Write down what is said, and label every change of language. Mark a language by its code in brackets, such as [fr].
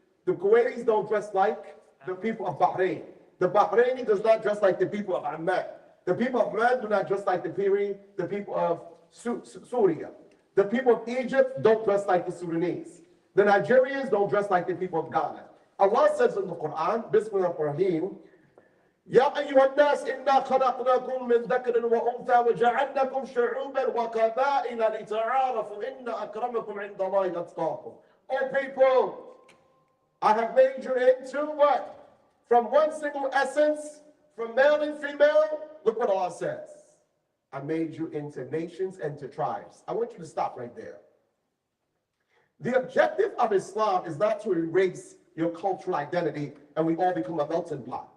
[en] The Kuwaitis don't dress like the people of Bahrain. The Bahraini does not dress like the people of Amman. The people of Amman do not dress like the people of Syria. The people of Egypt don't dress like the Sudanese. The Nigerians don't dress like the people of Ghana. Allah says in the Quran, [ar] Bismillah ar-Rahim, يا أيها الناس إنا خلقناكم من ذكر وأنثى وجعلناكم شعوبا وقبائل لتعارفوا إن أكرمكم عند الله أتقاكم. [en] Oh people, I have made you into what? From one single essence, from male and female. Look what Allah says. I made you into nations and to tribes. I want you to stop right there. The objective of Islam is not to erase your cultural identity and we all become a melting pot.